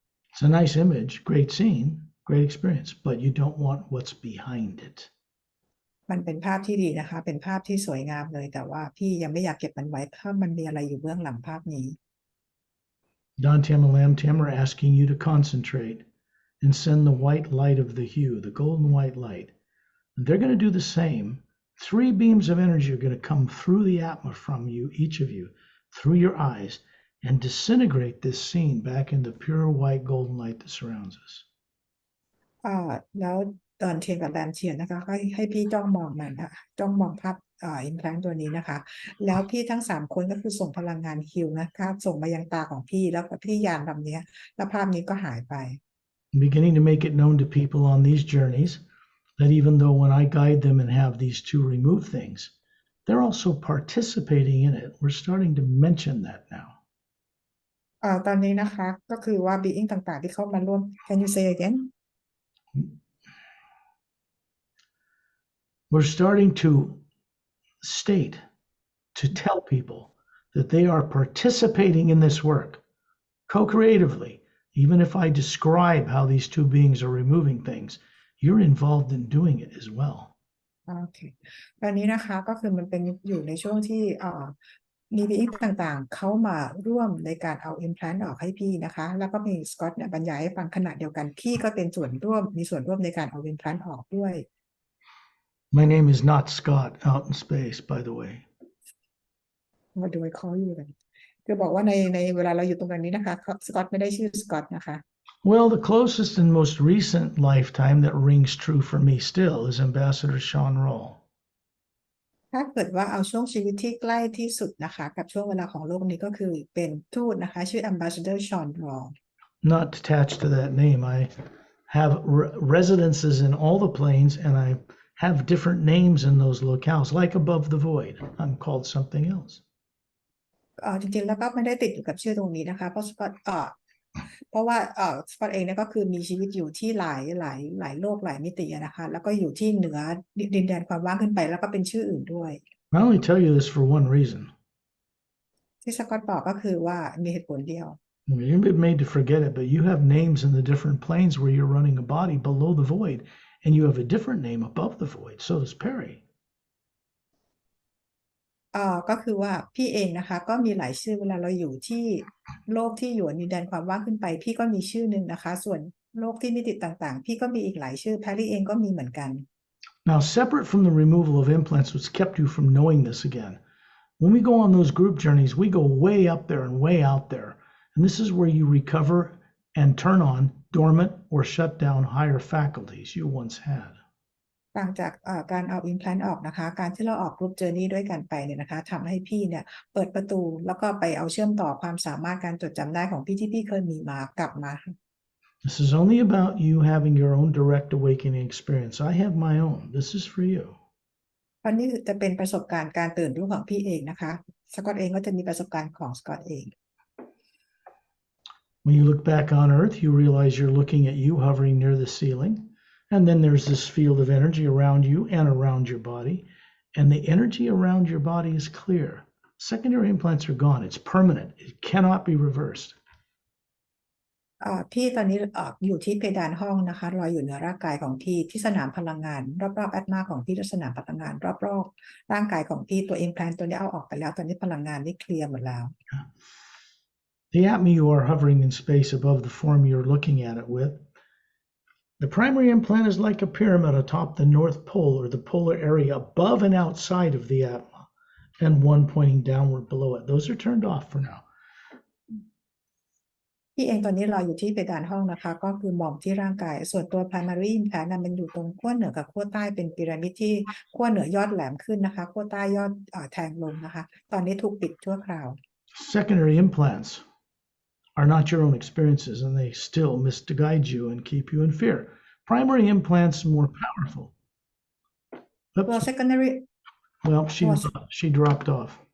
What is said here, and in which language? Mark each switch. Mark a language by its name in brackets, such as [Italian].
[English] It's a nice image, great scene, great experience, but you don't want what's behind it. [Thai] มันเป็นภาพที่ดีนะคะเป็นภาพที่สวยงามเลยแต่ว่าพี่ยังไม่อยากเก็บมันไว้ถ้ามันมีอะไรอยู่เบื้องหลังภาพนี้ [English] Dantium and Lamtium are asking you to concentrate and send the white light of the hue, the golden white light. And they're going to do the same. 3 beams of energy are going to come through the Atma from you, each of you, through your eyes, and disintegrate this scene back into pure white golden light that surrounds us. [Thai] แล้วตอนเทียนกับแรมเทียนนะคะให้พี่จ้องมองมันค่ะจ้องมองภาพอิมแพลนตัวนี้นะคะแล้วพี่ทั้ง3คนก็คือส่งพลังงานฮิลนะคะส่งมายังตาของพี่แล้วพี่ยานลำนี้แล้วภาพนี้ก็หายไป [English] Beginning to make it known to people on these journeys that even though when I guide them and have these two remove things, they're also participating in it. We're starting to mention that now. [Thai] ตอนนี้นะคะก็คือว่า being ต่างๆที่เข้ามาร่วม [English] Can you say again? We're starting to state, to tell people that they are participating in this work co-creatively. Even if I describe how these two beings are removing things, you're involved in doing it as well. [Thai] โอเคตอนนี้นะคะก็คือมันเป็นอยู่ในช่วงที่มี being ต่างๆเขามาร่วมในการเอา implant ออกให้พี่นะคะแล้วก็มีสกอตเนี่ยบรรยายให้ฟังขณะเดียวกันพี่ก็เป็นส่วนร่วมมีส่วนร่วมในการเอา implant ออกด้วย [English] My name is not Scott out in space, by the way. What do I call you then? [Thai] คือบอกว่าในเวลาเราอยู่ตรงนี้นะคะสกอตไม่ได้ชื่อสกอตนะคะ [English] Well, the closest and most recent lifetime that rings true for me still is Ambassador Sean Roll. [Thai] ถ้าเกิดว่าเอาช่วงชีวิตที่ใกล้ที่สุดนะคะกับช่วงเวลาของโลกนี้ก็คือเป็นทูตนะคะชื่อ Ambassador Sean Roll [English] Not attached to that name. have residences in all the planes, and I have different names in those locales, like above the void. I'm called something else. [Thai] จริงๆแล้วก็ไม่ได้ติดอยู่กับชื่อตรงนี้นะคะเพราะสกอตเพราะว่าสกอตเองเนี่ยก็คือมีชีวิตอยู่ที่หลายโลกหลายมิตินะคะแล้วก็อยู่ที่เหนือดินแดนความว่างขึ้นไปแล้วก็เป็นชื่ออื่นด้วย [English] I only tell you this for one reason. [Thai] ที่สกอตบอกก็คือว่ามีเหตุผลเดียว [English] You're made to forget it, but you have names in the different planes where you're running a body below the void, and you have a different name above the void. So does Perry. [Thai] ก็คือว่าพี่เองนะคะก็มีหลายชื่อเวลาเราอยู่ที่โลกที่อยู่ดินแดนความว่างขึ้นไปพี่ก็มีชื่อหนึ่งนะคะส่วนโลกที่มิติต่างๆพี่ก็มีอีกหลายชื่อแพรรี่เองก็มีเหมือนกัน [English] Now, separate from the removal of implants, what's kept you from knowing this again? When we go on those group journeys, we go way up there and way out there. And this is where you recover and turn on dormant or shut down higher faculties you once had. [Thai] ต่างจากการเอา implant ออกนะคะการที่เราออก group journey ด้วยกันไปเนี่ยนะคะทำให้พี่เนี่ยเปิดประตูแล้วก็ไปเอาเชื่อมต่อความสามารถการจดจำได้ของพี่ที่พี่เคยมีมากลับมา [English] This is only about you having your own direct awakening experience. I have my own. This is for you. [Thai] เพราะนี่จะเป็นประสบการณ์การตื่นรู้ของพี่เองนะคะสกอตเองก็จะมีประสบการณ์ของสกอตเอง [English] When you look back on Earth, you realize you're looking at you hovering near the ceiling. And then there's this field of energy around you and around your body. And the energy around your body is clear. Secondary implants are gone. It's permanent. It cannot be reversed. [Thai] พี่ตอนนี้อยู่ที่เพดานห้องนะคะลอยอยู่เหนือร่างกายของพี่ที่สนามพลังงานรอบๆแอตมาของพี่และสนามพลังงานรอบๆร่างกายของพี่ตัว implant ตัวนี้เอาออกไปแล้วตอนนี้พลังงานนี่เคลียร์หมดแล้ว [English] The Atma you are hovering in space above the form you're looking at it with. The primary implant is like a pyramid atop the North Pole or the polar area above and outside of the Atma, and one pointing downward below it. Those are turned off for now. [Thai] พี่เองตอนนี้เราอยู่ที่เพดานห้องนะคะก็คือมองที่ร่างกายส่วนตัว primary implant มันอยู่ตรงขั้วเหนือกับขั้วใต้เป็นพีระมิดที่ขั้วเหนือยอดแหลมขึ้นนะคะขั้วใต้ยอดแทงลงนะคะตอนนี้ถูกปิดชั่วคราว [English] Secondary implants are not your own experiences, and they still misguide you and keep you in fear. Primary implants are more powerful. Oops. Well, secondary. Well, she dropped off.